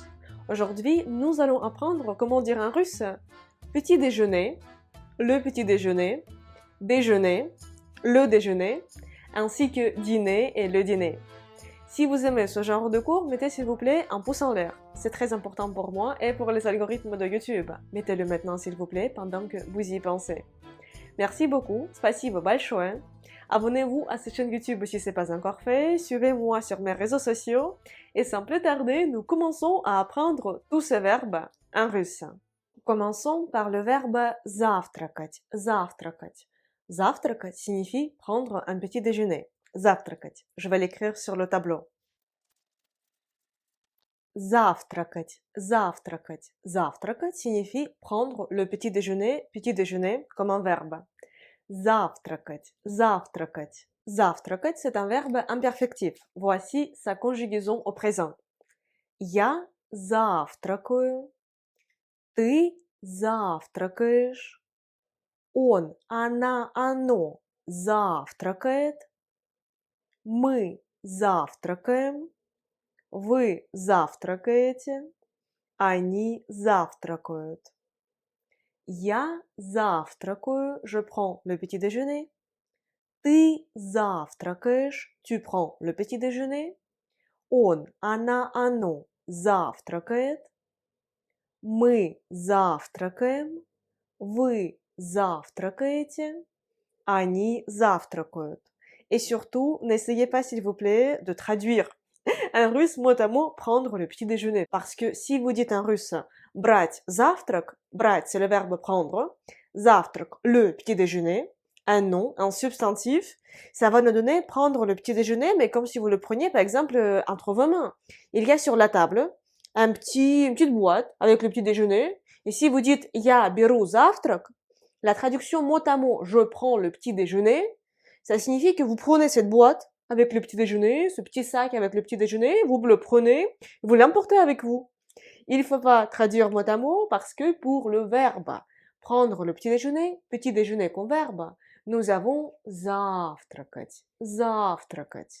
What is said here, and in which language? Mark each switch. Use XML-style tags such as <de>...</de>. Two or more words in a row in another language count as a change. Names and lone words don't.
<fr>Aujourd'hui, nous allons apprendre comment dire en russe petit déjeuner, le petit déjeuner, déjeuner, le déjeuner, ainsi que dîner et le dîner. Si vous aimez ce genre de cours, mettez s'il vous plaît un pouce en l'air. C'est très important pour moi et pour les algorithmes de YouTube. Mettez-le maintenant s'il vous plaît pendant que vous y pensez. Merci beaucoup,</fr> <ru>спасибо большое.</ru> <fr>Abonnez-vous à cette chaîne YouTube si ce n'est pas encore fait, suivez-moi sur mes réseaux sociaux et sans plus tarder, nous commençons à apprendre tous ces verbes en russe. Commençons par le verbe</fr> <ru>завтракать, завтракать.</ru> <fr>Завтракать signifie prendre un petit déjeuner. Завтракать. Je vais l'écrire sur le tableau.</fr> <ru>Завтракать, завтракать.</ru> <fr>Завтракать signifie prendre le petit déjeuner comme un verbe.</fr> <ru>Завтракать, завтракать. Завтракать,</ru> <fr>c'est un verbe imperfectif. Voici sa conjugaison au présent.</fr> <ru>Я завтракаю. Ты завтракаешь. Он, она, оно завтракает. Мы завтракаем. Вы завтракаете. Они завтракают. Я завтракаю,</ru> <fr>je prends le petit déjeuner.</fr> <ru>Ты завтракаешь,</ru> <fr>tu prends le petit déjeuner.</fr> <ru>Он, она, оно завтракает. Мы завтракаем. Вы завтракаете. Они завтракают.</ru> <fr>Et surtout, n'essayez pas s'il vous plaît de traduire en russe mot à mot prendre le petit déjeuner. Parce que si vous dites en russe</fr> <ru>брать завтрак,</ru> <fr>брать c'est le verbe prendre, завтрак le petit déjeuner, un nom, un substantif, ça va nous donner prendre le petit déjeuner, mais comme si vous le preniez par exemple entre vos mains. Il y a sur la table une petite boîte avec le petit déjeuner, et si vous dites</fr> <ru>я беру завтрак,</ru> <fr>la traduction mot à mot je prends le petit déjeuner, ça signifie que vous prenez cette boîte avec le petit déjeuner, ce petit sac avec le petit déjeuner, vous le prenez, vous l'emportez avec vous. Il ne faut pas traduire mot à mot parce que pour le verbe prendre le petit déjeuner comme verbe, nous avons</fr> <ru>завтракать, завтракать.</ru>